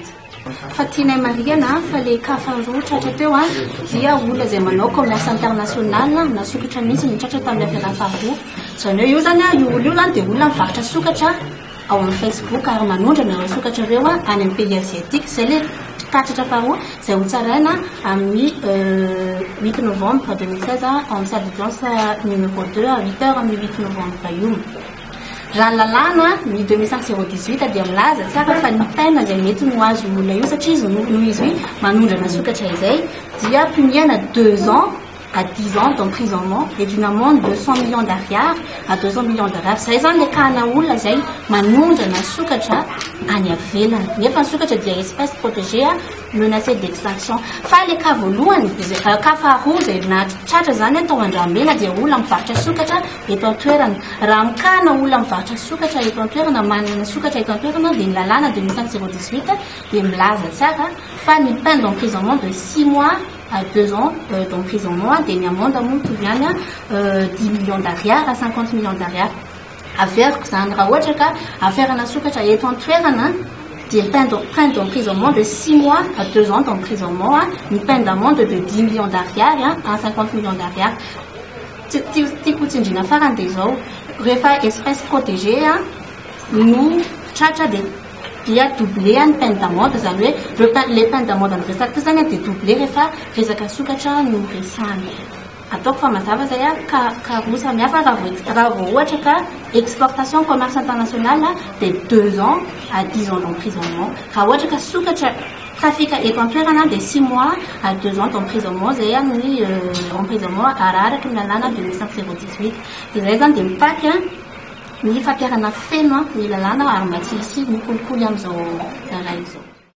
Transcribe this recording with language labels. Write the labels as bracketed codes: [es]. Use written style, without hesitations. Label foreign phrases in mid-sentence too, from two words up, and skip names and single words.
[mg] Fa tianay marihana fa le ka faharoa tratra teo dia olona izay manao [fr] commerce international [mg] na sokatra mihitsy ny tratra tamin'ny affaire faharoa. Zany hoe io zany io olona io zany dia olona mivarotra sokatra ao amin'ny Facebook ary manondrana ireo sokatra ireo any amin'ny [fr] pays asiatique. [mg] Zay le tratra faharoa izay hotsaraina amin'ny [fr] 8 novembre 2016 en salle d'audience numéro 2 à 8h [mg] amin'ny 8 novembre io. Raha lalàna ny 2005-018 dia milaza tsara fa ny peine izay mety no azo olona io satria izy noho izy manondrana sokatra izay dia puniana [fr] 2 ans à 10 ans d'emprisonnement et d'une amende de 100 millions d'ariary à 200 millions d'ariary. [mg] Zay zany le kahana olona izay manondrana sokatra any avelany. Nefa ny sokatra dia [fr] espèce protégée menacée d'extinction. [mg] Fa le ka voalohany ka faharoa izay nahatratra zany tao Andramena dia olona mivarotra sokatra eto an-toerana. Raha mikahana olona mivarotra sokatra eto an-toerana, manana sokatra eto an-toerana dia ny lalàna 2005-018 dia milaza tsara fa ny [fr] peine d'emprisonnement de 6 mois à 2 ans d'emprisonnement et une amende à 10 millions d'ariary à 50 millions d'ariary. Affaire que ça en affaire à [mg] sokatra eto an-toerana dia [fr] peine d'emprisonnement de 6 mois à 2 ans d'emprisonnement, une peine d'amende de 10 millions d'ariary à 50 millions d'ariary. [mg] Tipo tsindrina farany dia zao rehefa [fr] espèce protégée [mg] no tratra dia doublé ny [fr] peine d'amende, [mg] zany hoe [fr] les peines d'amende [mg] ny resaka zany dia doublé rehefa resaka sokatra no resahana. Ataoko fa mazava zay ka roa samihafa raha vao ohatra ka [fr] exportation commerce international [mg] dia [fr] 2 ans à 10 ans d'emprisonnement. [mg] Raha ohatra ka sokatra trafic eto an-toerana dia [fr] 6 mois à 2 ans d'emprisonnement. [mg] Zay ny emprisonnement araraka ny lalàna 2005-018 dia zay zany dia mipaky ny fampiarana feno ny lalàna ary mba tsy hisy mikolikoly amin'izao raha izao.